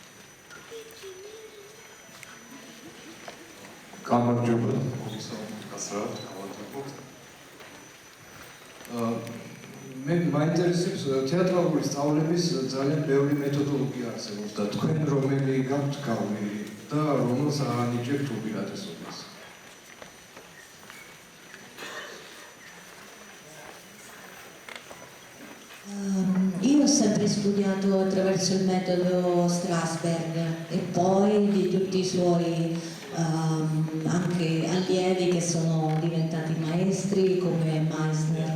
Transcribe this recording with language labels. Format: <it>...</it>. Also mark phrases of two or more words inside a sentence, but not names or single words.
<ka>გამარჯობა, გასწრაფად გავაკეთებ. მე მაინტერესებს თეატრალური სწავლების ძალიან ბევრი მეთოდოლოგია არსებობს და თქვენ რომელი გაქვთ გავლილი და რომელს ანიჭებთ უპირატესობას?</ka> <it>Io ho sempre studiato attraverso il metodo Strasberg e poi di tutti i suoi anche allievi che sono diventati maestri come Meissner.</it>